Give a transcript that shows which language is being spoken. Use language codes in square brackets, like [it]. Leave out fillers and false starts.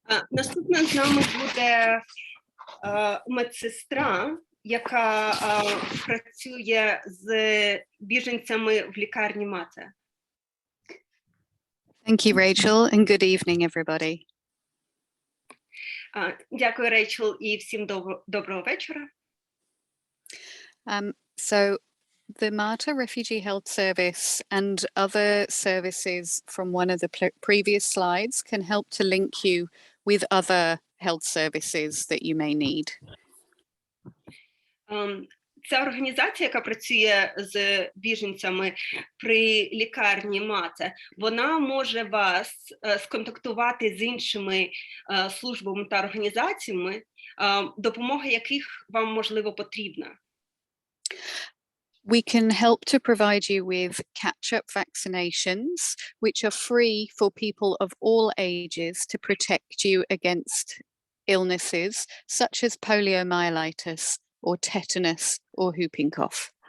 [uk] Наступна з нами буде медсестра, яка працює з біженцями в лікарні Mater. [en] Thank you, Rachel, and good evening, everybody. [uk] Дякую, Рейчел, і всім доброго вечора. [en] So the Mater Refugee Health Service and other services from one of the previous slides can help to link you with other health services that you may need. [uk] Ця організація, яка працює з біженцями при лікарні Мате, вона може вас сконтактувати з іншими службами та організаціями, допомога яких вам, можливо, потрібна. [en] We can help to provide you with catch-up vaccinations, which are free for people of all ages to protect you against illnesses such as poliomyelitis or tetanus or whooping cough.